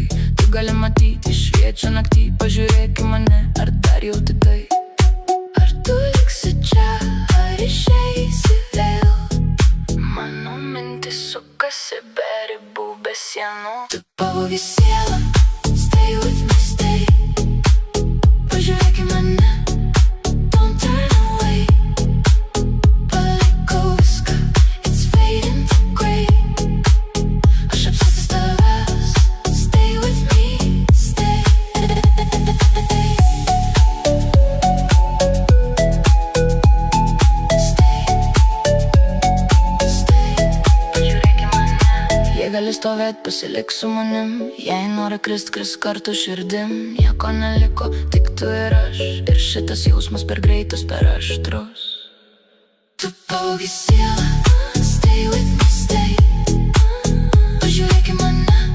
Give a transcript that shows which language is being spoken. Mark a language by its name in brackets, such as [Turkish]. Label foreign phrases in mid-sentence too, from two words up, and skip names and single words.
[Lithuanian] Tu gali matyti, šviečia naktį, pažiūrėk į mane, ar dar jauti tai? Ar tu liksi čia, ar išeisi vėl? Mano mintis sukasi be ribų, be sienų. Tu pavogi sielą, [English] stay with me, stay. [Lithuanian] Pažiūrėk į mane, [English] don't turn away. [Lithuanian] Palikau viską, [English] it's fading to grey. [Lithuanian] Aš apsėstas tavęs, [English] stay with me, stay. [Lithuanian] Jei gali stovėt, pasilik su manim. Jei nori krist, kris kartu širdim. Nieko neliko, tik tu ir aš. Ir šitas jausmas per greitus, per aštrus. Tu pavogi sielą, [English] stay with me, stay. [Lithuanian] Pažiūrėk į mane,